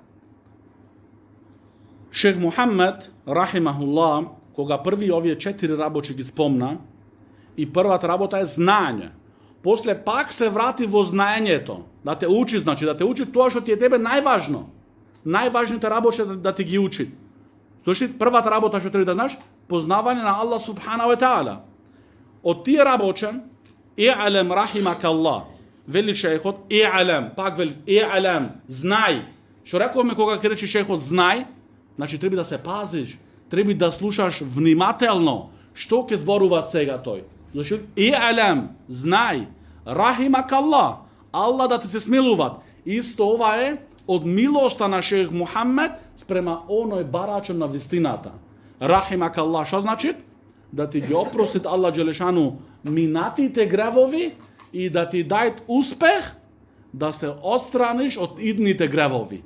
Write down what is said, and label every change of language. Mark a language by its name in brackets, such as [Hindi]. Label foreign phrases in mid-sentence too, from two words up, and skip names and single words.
[Macedonian] Шех Мухамед рахимахуллах, кога први овие 4 работи ги спомна, и првата работа е знаење. После пак се врати во знаењето, да те учи, значи да те учи тоа што ти е тебе најважно. Најважните работи да ти ги учи. Слушай, првата работа што треба да знаеш, познавање на Аллах [Arabic] سبحانه وتعالى. [Macedonian] Од тие работи, [Arabic] اعلم رحمك الله. [Macedonian] Вели шейхот, и'алам, пак вели, и'алам, знај. Што рековме кога ќе речи шейхот знај, значи треба да се пазиш, треба да слушаш внимателно што ќе зборува сега тој. Значи, и'алам, знај, рахимакаллах, Аллах да ти се смилуват. Исто ова е од милоста на шейх Мухамед спрема оној барачен на вистината. Рахимакаллах, што значи? Да ти ги опростит Аллах Джелешану минатите гревови и да ти дајт успех да се отстраниш од идните гревови.